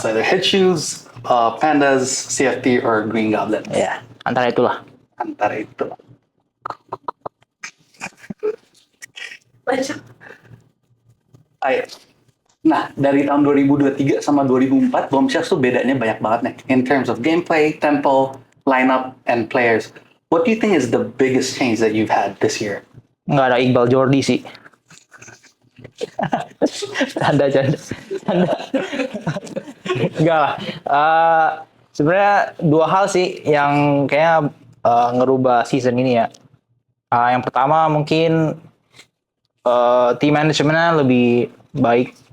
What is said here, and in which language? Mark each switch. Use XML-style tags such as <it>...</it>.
<en>It's either Head Shoes, Pandas, CFT, or Green Goblin.</en> <id>ya, antara itulah. Antara itu. Ayo. Nah, dari tahun 2023 sama 2004, Bombshells tuh bedanya banyak banget nih.</id> <en>In terms of gameplay, tempo, lineup, and players. What do you think is the biggest change that you've had this year?</en> <id>Nggak ada Iqbal Jordi sih. Canda. Enggak lah. Sebenarnya dua hal sih yang kayaknya ngerubah season ini ya. Yang pertama mungkin team manajemennya lebih baik.</id>